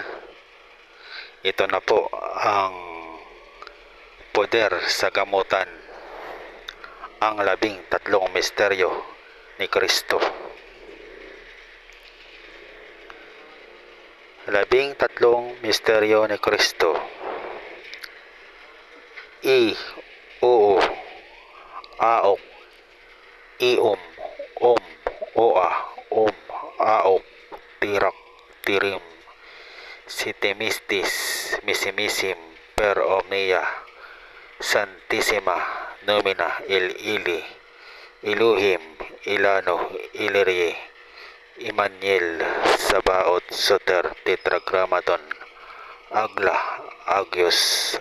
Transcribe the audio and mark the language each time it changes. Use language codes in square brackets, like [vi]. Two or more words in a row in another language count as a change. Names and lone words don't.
[tl] Ito na po ang poder sa gamutan, ang 13 misteryo ni Kristo. 13 misteryo ni Kristo. Oo, aok, iom, oa, aok, tirak, tirim, sitimistis, misimisim, [la] per omnia, santissima, nomina, ili, iluhim, ilano, ilirie, Immanuel, Sabaoth, Soter, Tetragrammaton, Agla, Agios,